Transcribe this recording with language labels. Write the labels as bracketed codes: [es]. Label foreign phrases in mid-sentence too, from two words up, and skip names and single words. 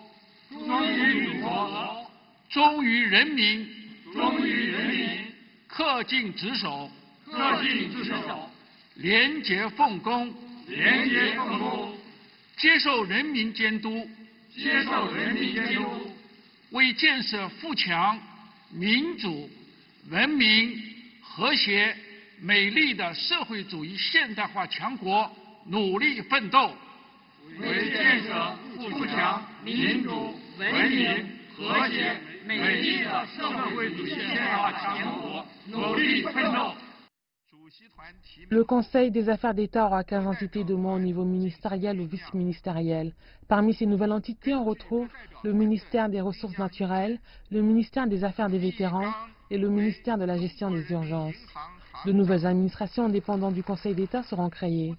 [zh] 忠于人民，恪尽职守，廉洁奉公，接受人民监督，为建设富强、民主、文明、和谐、美丽的社会主义现代化强国努力奋斗。为建设富强、民主、文明、和谐、美丽的社会主义现代化强国努力奋斗。 [fr] Le Conseil des affaires d'État aura 15 entités de moins au niveau ministériel ou vice-ministériel. Parmi ces nouvelles entités, on retrouve le ministère des Ressources naturelles, le ministère des Affaires des vétérans et le ministère de la gestion des urgences. De nouvelles administrations indépendantes du Conseil d'État seront créées.